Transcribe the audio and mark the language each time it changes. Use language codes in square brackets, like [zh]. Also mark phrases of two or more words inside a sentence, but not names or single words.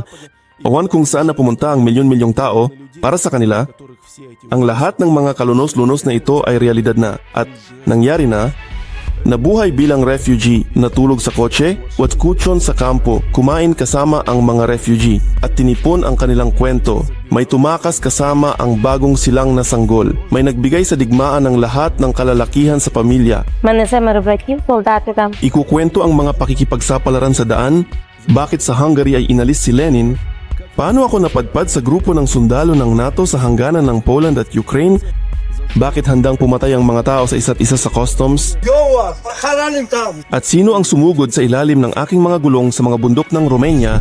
[tl] Awan kung saan na pumunta ang milyon-milyong tao. Para sa kanila, ang lahat ng mga kalunos-lunos na ito ay realidad na at nangyari na. Nabuhay bilang refugee, natulog sa kotse, watkutsyon sa kampo, kumain kasama ang mga refugee at tinipon ang kanilang kwento. May tumakas kasama ang bagong silang na sanggol. May nagbigay sa digmaan ng lahat ng kalalakihan sa pamilya. [uk] Мене 7 братів, солдати там. [tl] Ikukwento ang mga pakikipagsapalaran sa daan. Bakit sa Hungary ay inalis si Lenin? Paano ako napadpad sa grupo ng sundalo ng NATO sa hangganan ng Poland at Ukraine? Bakit handang pumatay ang mga tao sa isa't isa sa customs? At sino ang sumugod sa ilalim ng aking mga gulong sa mga bundok ng Romania?